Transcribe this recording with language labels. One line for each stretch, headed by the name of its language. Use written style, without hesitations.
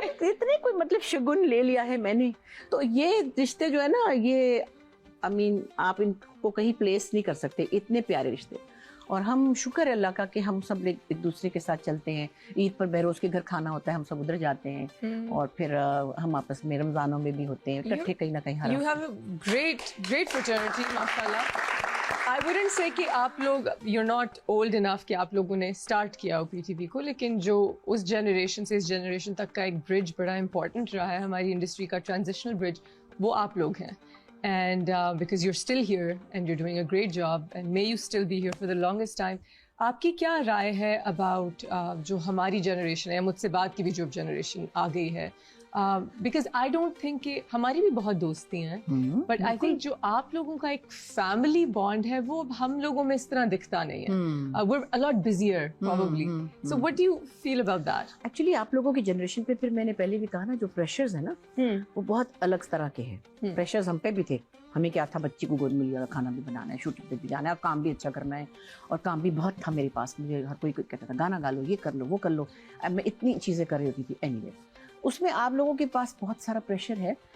Urdu: اتنے کوئی مطلب شگن لے لیا ہے میں نے. تو یہ رشتے جو ہے نا, یہ آپ ان کو کہیں پلیس نہیں کر سکتے, اتنے پیارے رشتے. اور ہم شکر ہے اللہ کا کہ ہم سب ایک دوسرے کے ساتھ چلتے ہیں. عید پر بہروز کے گھر کھانا ہوتا ہے, ہم سب ادھر جاتے ہیں. اور پھر ہم آپس میں رمضانوں میں بھی ہوتے ہیں اکٹھے کہیں نہ کہیں.
English: You have a great fraternity, mashallah. I wouldn't say
Urdu: کہ آپ لوگ
English: you're not old enough
Urdu: کہ آپ لوگوں نے اسٹارٹ کیا ہو پی ٹی وی کو, لیکن جو اس جنریشن سے اس جنریشن تک کا ایک برج بڑا امپورٹنٹ رہا ہے ہماری انڈسٹری کا, ٹرانزیشنل برج, وہ آپ لوگ ہیں.
English: And because you're still here and you're doing a great job and may you still be here for the longest time.
Urdu: آپ کی کیا رائے ہے about جو ہماری جنریشن ہے, مجھ سے بعد کی بھی جو جنریشن آ گئی ہے,
English: because I don't think
Urdu: کہ ہماری بھی بہت دوستی ہیں,
English: but I think
Urdu: جو آپ لوگوں کا ایک فیملی بانڈ ہے وہ ہم لوگوں میں اس طرح دکھتا نہیں ہے.
English: We're a lot busier probably. So what do you feel about that?
Urdu: Actually آپ لوگوں کی جنریشن پہ پھر میں نے پہلے بھی کہا نا, جو پریشرز ہیں نا وہ بہت الگ طرح کے ہیں. پریشرز ہم پہ بھی تھے. ہمیں کیا تھا, بچی کو گود مل گیا, کھانا بھی بنانا ہے, شوٹنگ پہ بھی جانا ہے, اور کام بھی اچھا کرنا ہے. اور کام بھی بہت تھا میرے پاس. مجھے ہر کوئی کہتا تھا گانا گا لو, یہ کر لو, وہ کر لو. اب میں اتنی چیزیں کر رہی ہوتی تھی. اینی وے اس میں آپ لوگوں کے پاس بہت سارا پریشر ہے.